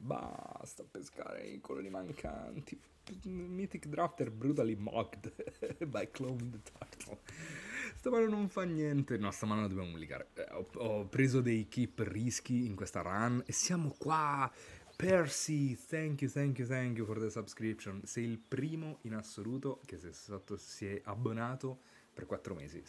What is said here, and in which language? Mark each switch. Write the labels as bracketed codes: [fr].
[it] Basta pescare i colori mancanti. [en] Mythic Drafter brutally mocked by Clone the Turtle. [it] Sta mano non fa niente. No, sta mano la dobbiamo ligare. Ho preso dei keep rischi in questa run e siamo qua. [en] Percy, thank you for the subscription. [it] Sei il primo in assoluto che si è abbonato per 4 mesi.